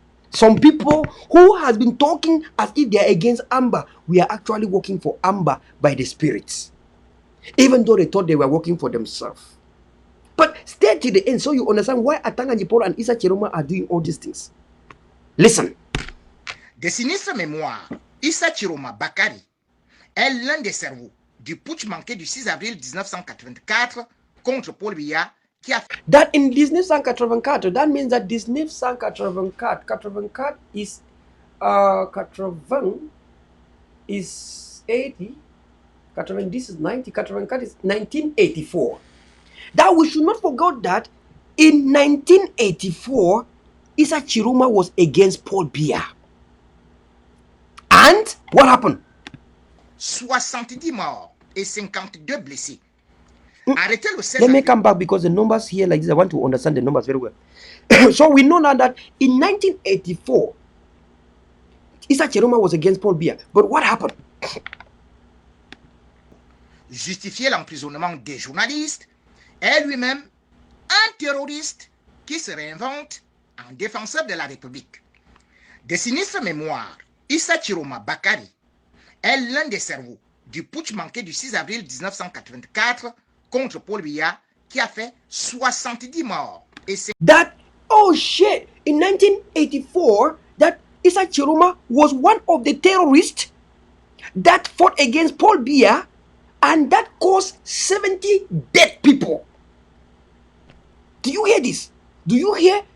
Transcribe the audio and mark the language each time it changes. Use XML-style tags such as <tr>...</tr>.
<en>Some people who has been talking as if they are against Amber, we are actually working for Amber by the spirits. Even though they thought they were working for themselves. But stay to the end so you understand why Atanga Njipora and Issa Cheruma are doing all these things. Listen.</en> <fr>De sinistre mémoire, Issa Cheruma Bakari est l'un des cerveaux du putsch manqué du 6 avril 1984 contre Paul Biya qui a fait</fr> <en>that in 1984, that means that 1984 is 80 is 80, this is 90, 84 is 1984. That we should not forget that in 1984, Issa Cheruma was against Paul Biya. And what happened?</en> <fr>70 morts et 52 blessés. Arrêtez le 16</fr> <en>Let me</en> <fr>avril.</fr> <en>come back because the numbers here like this, I want to understand the numbers very well. So we know now that in 1984, Issa Cheruma was against Paul Biya. But what happened?</en> <fr>Justifier l'emprisonnement des journalistes est lui-même un terroriste qui se réinvente en défenseur de la République. De sinistre mémoire, Issa Cheruma Bakari est l'un des cerveaux du putsch manqué du 6 avril 1984 contre Paul Biya qui a fait 70 morts. Et c'est</fr> <en>That, oh shit, in 1984, that Issa Chiroma was one of the terrorists that fought against Paul Biya, and that caused 70 dead people. Do you hear this? Do you hear?</en>